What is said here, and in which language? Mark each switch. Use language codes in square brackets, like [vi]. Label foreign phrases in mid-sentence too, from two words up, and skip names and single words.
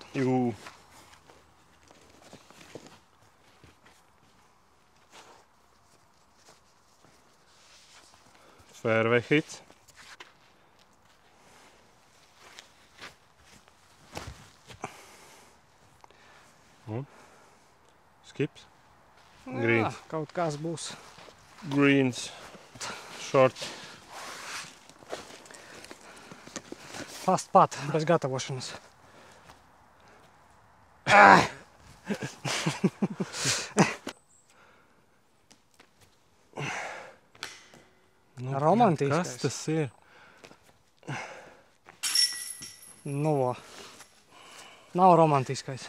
[en] Jū. Fairway hits. Skips. Greens. [lv] Jā, kaut kas būs. [en] Greens. Short. [lv] Fast pat, bez gatavošanas. Romantiskais. Kas tas ir? Nav romantiskais.